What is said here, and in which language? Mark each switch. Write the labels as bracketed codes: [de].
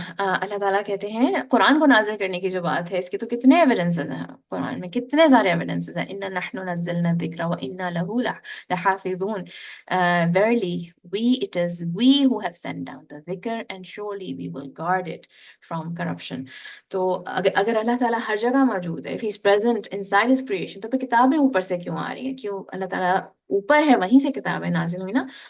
[ur] اللہ تعالیٰ کہتے ہیں قرآن کو نازل کرنے کی جو بات ہے، اس کے تو کتنے ایویڈنسز ہیں قرآن میں، کتنے سارے ایویڈنسز ہیں. [ar] اِنَّا نَحْنُ نَزَّلْنَا الذِّكْرَ وَإِنَّا لَهُ لَحَافِظُونَ. [en] Verily it is we who have sent down the dhikr and surely we will guard it from corruption. [ur] تو اگر اللہ تعالیٰ ہر جگہ موجود ہے، if he is present inside his creation، تو پھر کتابیں اوپر سے کیوں آ رہی ہیں؟ کیوں اللہ تعالیٰ اوپر ہے، وہیں سے کتابیں نازل ہوئی نا.